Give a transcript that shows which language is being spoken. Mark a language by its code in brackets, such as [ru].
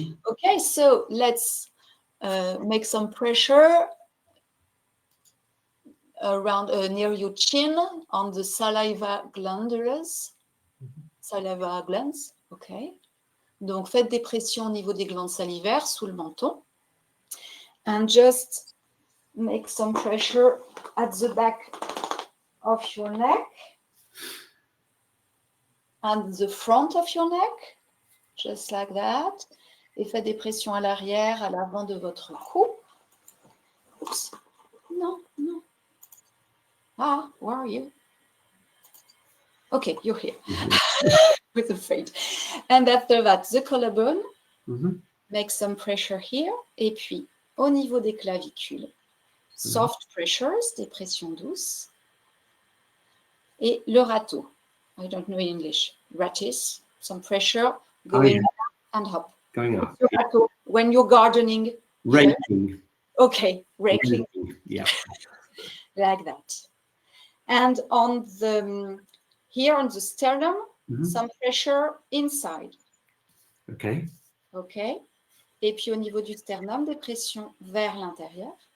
[en] Okay, so let's make some pressure around near your chin on the saliva glands. Saliva glands, okay. [fr] Donc, faites des pressions au niveau des glandes salivaires sous le menton. [en] And just make some pressure at the back of your neck and the front of your neck, just like that. [fr] Et faites des pressions à l'arrière, à l'avant de votre cou. Oups. Non, non. [en] Ah, where are you? Okay, you're here. With a fade. And after that, the collarbone. Make some pressure here. [fr] Et puis, au niveau des clavicules, [en] soft pressures, [fr] des pressions douces. Et le râteau. [en] I don't know in English. Ratis, some pressure going up and up. Going up. Râteau, when you're gardening. Raking. Okay, raking. Yeah. Like that. And on the here on the sternum, some pressure inside. Okay. Okay. [fr] Et puis au niveau du sternum, des pressions vers l'intérieur.